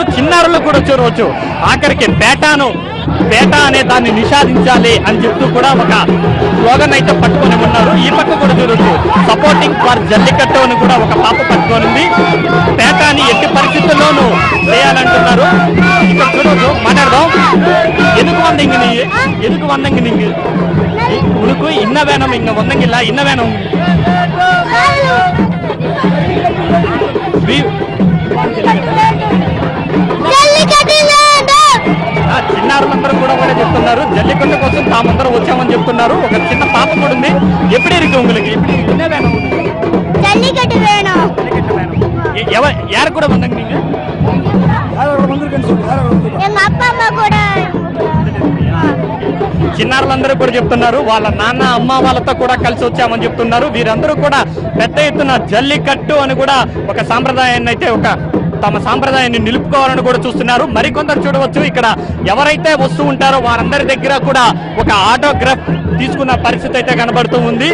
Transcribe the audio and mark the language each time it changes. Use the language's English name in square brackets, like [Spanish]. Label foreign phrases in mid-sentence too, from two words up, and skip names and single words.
[Telugu] చిన్నారులు కూడా చూడవచ్చు, ఆఖరికి పేట అనే దాన్ని నిషేధించాలి అని చెప్తూ కూడా ఒక స్లోగన్ అయితే పట్టుకొని ఉన్నారు. ఈ పక్క కూడా చూడొచ్చు, [English] supporting for [Telugu] జల్లికట్టు అని కూడా ఒక పాప పట్టుకోనుంది. పేటాని ఎట్టి పరిస్థితుల్లోనూ చేయాలంటున్నారు. ఇక్కడ చూడవచ్చు, మాట్లాడదాం. [Tamil] எதுக்கு வந்தீங்க நீங்க உனக்கு இன்ன வேணும்? இங்க வந்தங்கில்ல, இன்ன வேணும்? [Telugu] చిన్నారులందరూ కూడా చెప్తున్నారు, జల్లికట్టు కోసం తామందరూ వచ్చామని చెప్తున్నారు. ఒక చిన్న పాప కూడా ఉంది. [Tamil] எப்படி இருக்கு உங்களுக்கு? என்ன வேணும்? ஜல்லிக்கட்டு வேணும். யார் கூட வந்தாங்க நீங்க? எங்க அப்பா அம்மா கூட. [Telugu] చిన్నారులందరూ కూడా చెప్తున్నారు వాళ్ళ నాన్న అమ్మ వాళ్ళతో కూడా కలిసి వచ్చామని చెప్తున్నారు. వీరందరూ కూడా పెద్ద ఎత్తున జల్లికట్టు అని కూడా ఒక సాంప్రదాయాన్ని అయితే తమ సాంప్రదాయాన్ని నిలుపుకోవాలని కూడా చూస్తున్నారు. మరికొందరు చూడవచ్చు ఇక్కడ ఎవరైతే వస్తూ ఉంటారో వారందరి దగ్గర కూడా ఒక ఆటోగ్రాఫ్ తీసుకున్న పరిస్థితి అయితే కనబడుతూ ఉంది.